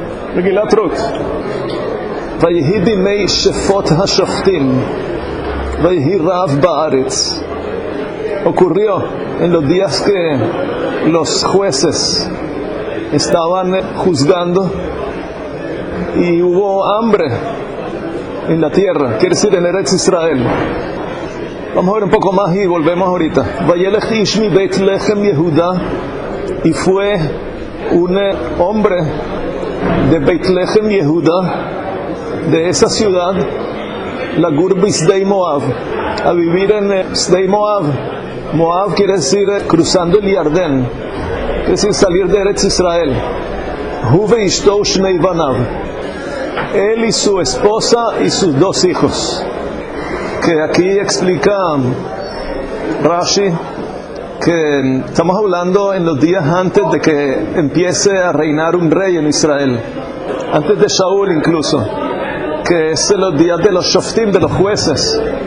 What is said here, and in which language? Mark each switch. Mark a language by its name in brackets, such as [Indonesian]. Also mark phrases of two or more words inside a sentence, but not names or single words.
[Hebrew] מגילת רות. ויהי בימי שפוט השופטים, ויהי רעב בארץ. [Spanish] Ocurrió en los días que los jueces estaban juzgando y hubo hambre en la tierra, quiere decir en Eretz Israel. Vamos a ver un poco más y volvemos ahorita. [Hebrew] וילך איש מבית לחם יהודה, [Spanish] y fue un hombre de Beit Lechem Yehuda, de esa ciudad, [Hebrew] לגור בשדי מואב, [Spanish] a vivir en Sdei Moab. Moab quiere decir cruzando el Yardén, quiere decir salir de Eretz Israel. [Hebrew] הוא ואשתו שני בניו, [Spanish] él y su esposa y sus dos hijos. Que aquí explica Rashi que estamos hablando en los días antes de que empiece a reinar un rey en Israel, antes de Shaul incluso, que es los días de los shoftim, de los jueces.